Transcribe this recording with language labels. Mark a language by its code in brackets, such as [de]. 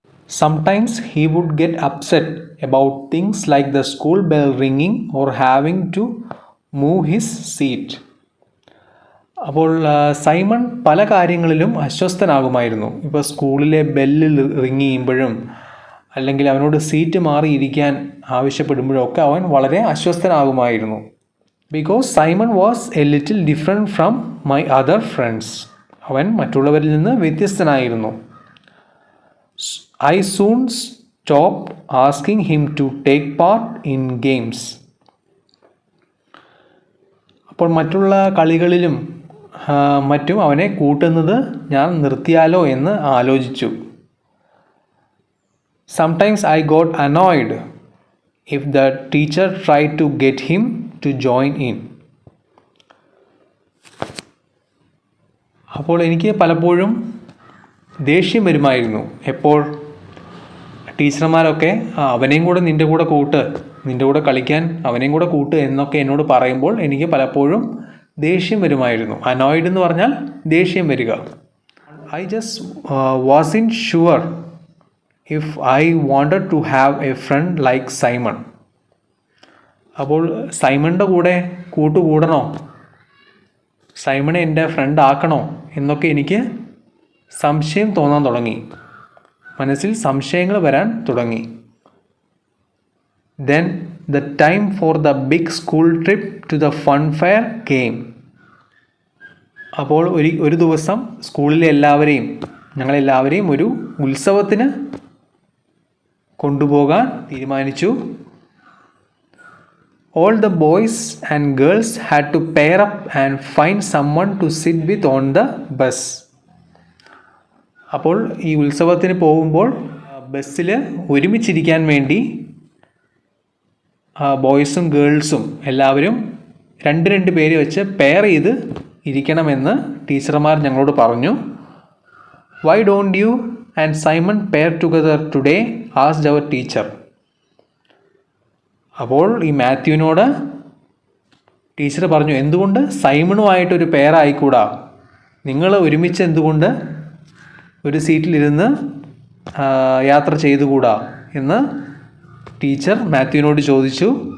[en] Sometimes he would get upset about things like the school bell ringing or having to move his seat. [ml] അപ്പോൾ Simon പല കാര്യങ്ങളിലും അസ്വസ്ഥനാകുമായിരുന്നു. ഇപ്പോൾ സ്കൂളിലെ bell ring ചെയ്യുമ്പോഴും അല്ലെങ്കിൽ അവനോട് സീറ്റ് മാറിയിരിക്കാൻ ആവശ്യപ്പെടുമ്പോഴൊക്കെ അവൻ വളരെ അസ്വസ്ഥനാകുമായിരുന്നു. [en] Because Simon was a little different from my other friends. [ml] അവൻ മറ്റുള്ളവരിൽ നിന്ന് വ്യത്യസ്തനായിരുന്നു. [en] I soon stopped asking him to take part in games. [ml] അപ്പോൾ മറ്റുള്ള കളികളിലും മറ്റും അവനെ കൂട്ടുന്നത് ഞാൻ നിർത്തിയാലോ എന്ന് ആലോചിച്ചു. [en] Sometimes I got annoyed if the teacher tried to get him to join in. [ml] അപ്പോൾ എനിക്ക് പലപ്പോഴും ദേഷ്യം വരുമായിരുന്നു. എപ്പോൾ ടീച്ചർമാരൊക്കെ അവനെയും കൂടെ നിൻ്റെ കൂടെ കളിക്കാൻ അവനെയും കൂടെ കൂട്ട് എന്നൊക്കെ എന്നോട് പറയുമ്പോൾ എനിക്ക് പലപ്പോഴും ദേഷ്യം വരുമായിരുന്നു. അനോയിഡ് എന്ന് പറഞ്ഞാൽ ദേഷ്യം വരിക. [en] I just wasn't sure if I wanted to have a friend like Simon. [ml] അപ്പോൾ സൈമണിൻ്റെ കൂടെ കൂട്ടുകൂടണോ സൈമണെ എൻ്റെ ഫ്രണ്ട് ആക്കണോ എന്നൊക്കെ എനിക്ക് സംശയം തോന്നാൻ തുടങ്ങി. മനസ്സിൽ സംശയങ്ങൾ വരാൻ തുടങ്ങി. [en] Then the time for the big school trip to the fun fair came. [ml] അപ്പോൾ ഒരു ദിവസം സ്കൂളിലെ ഞങ്ങളെല്ലാവരെയും ഒരു ഉത്സവത്തിന് കൊണ്ടുപോകാൻ തീരുമാനിച്ചു. [en] All the boys and girls had to pair up and find someone to sit with on the bus. [ml] അപ്പോൾ ഈ ഉത്സവത്തിന് പോകുമ്പോൾ ബസ്സിൽ ഒരുമിച്ചിരിക്കാൻ വേണ്ടി ബോയ്സും ഗേൾസും എല്ലാവരും രണ്ട് പേര് വെച്ച് പെയർ ചെയ്ത് ഇരിക്കണമെന്ന് ടീച്ചർമാർ ഞങ്ങളോട് പറഞ്ഞു. [en] Why don't you and Simon pair together today? asked our teacher. [ml] അപ്പോൾ ഈ മാത്യുവിനോട് ടീച്ചർ പറഞ്ഞു, എന്തുകൊണ്ട് സൈമണുമായിട്ടൊരു പെയർ ആയിക്കൂടാ? നിങ്ങൾ ഒരുമിച്ച് എന്തുകൊണ്ട് ഒരു സീറ്റിലിരുന്ന് യാത്ര ചെയ്തുകൂടാ എന്ന് ടീച്ചർ മാത്യുവിനോട് ചോദിച്ചു.